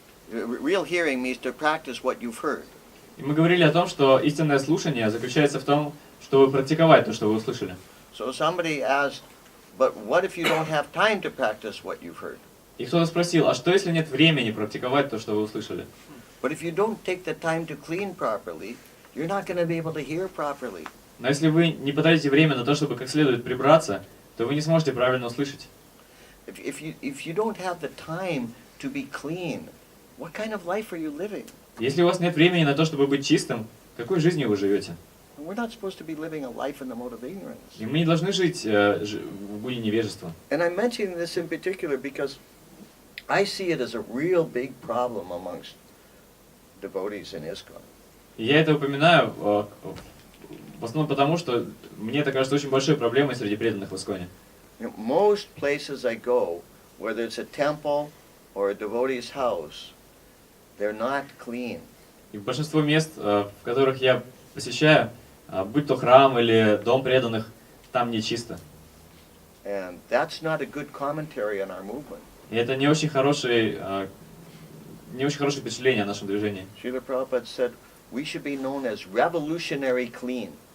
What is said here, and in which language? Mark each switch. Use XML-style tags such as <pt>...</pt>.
<en>Real hearing means to practice what you've heard.</en> <ru>И мы говорили о том, что истинное слушание заключается в том, чтобы практиковать то, что вы услышали.</ru> <en>So somebody asked, but what if you don't have time to practice what you've heard?</en> <ru>И кто-то спросил, а что если нет времени практиковать то, что вы услышали?</ru> <en>But if you don't take the time to clean properly, you're not going to be able to hear properly.</en> <ru>Но если вы не потратите время на то, чтобы как следует прибраться, то вы не сможете правильно услышать.</ru> <en>If you don't have the time to be clean, what kind of life are you living?</en> <ru>Если у вас нет времени на то, чтобы быть чистым, какой жизнью вы живете?</ru> <en>We're not supposed to be living a life in the mode of ignorance.</en> <ru>И мы не должны жить в буре невежества.</ru> <en>And I'm mentioning this in particular because I see it as a real big problem amongst devotees in ISKCON.</en> <ru>И я это упоминаю в основном потому, что мне это кажется очень большой проблемой среди преданных в ИСККОНе.</ru> <en>You know, most places I go, whether it's a temple or a devotee's house, they're not clean.</en> <ru>И большинство мест, в которых я посещаю, будь то храм или дом преданных, там не чисто.</ru> <en>And that's not a good commentary on our movement.</en> <ru>И это не очень хорошее впечатление о нашем движении.</ru> <en>Srila Prabhupada said we should be known as revolutionary clean.</en>